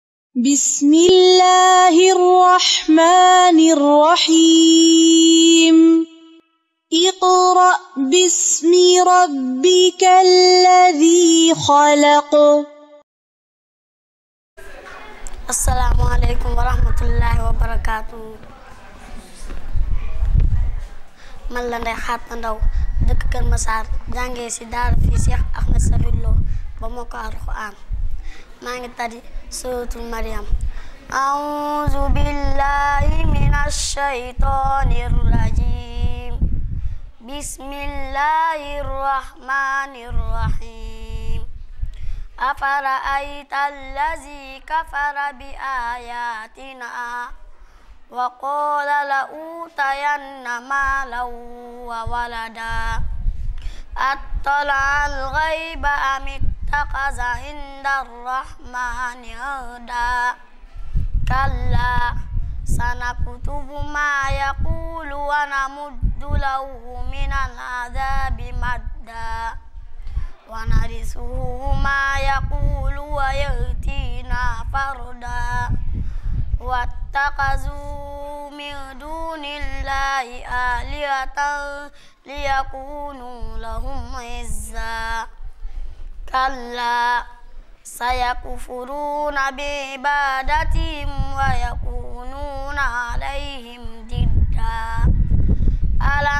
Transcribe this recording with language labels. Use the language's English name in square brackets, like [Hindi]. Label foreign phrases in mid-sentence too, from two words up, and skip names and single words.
[Arabic] بسم الله الرحمن الرحيم اقرأ باسم ربك الذي خلق. السلام عليكم ورحمة الله وبركاته. [Wolof] man la Ndeye Xaat Ndaw dëkk Kër Massar jàngee ci daara fii Cheikh Ahmed Sakhir Lo ba mokk Alxuraan. maa ngi tari [Arabic] سورة مريم. أعوذ بالله من الشيطان الرجيم. بسم الله الرحمن الرحيم. أفرأيت الذي كفر بآياتنا وقال لأوتين مالا وولدا أطلع الغيب أم اتخذ عند الرحمن عهدا كلا سنكتب ما يقول ونمد له من العذاب مدا ونرثه ما يقول ويأتينا فردا واتخذوا من دون الله آلهة ليكونوا لهم عزا كلا سيكفرون بعبادتهم ويكونون عليهم ضدا ألم